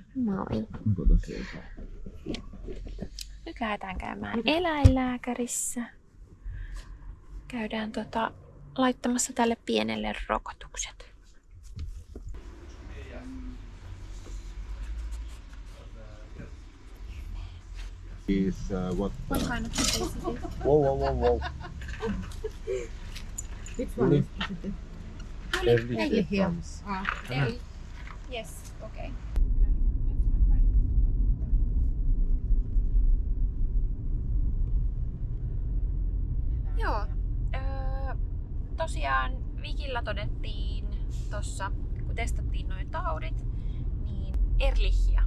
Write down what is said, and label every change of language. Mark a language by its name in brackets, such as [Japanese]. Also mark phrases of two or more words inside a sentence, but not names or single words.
[Finnish] Moi. Onko tosi jotain? Nyt lähdetään käymään eläinlääkärissä. Käydään laittamassa tälle pienelle rokotukset. [English] What kind of disease is it? Wow. Which one is it? Early Here. Yes, okay. [Finnish] Joo. Tosiaan Vikillä todettiin tossa, kun testattiin noin taudit, niin Ehrlichia.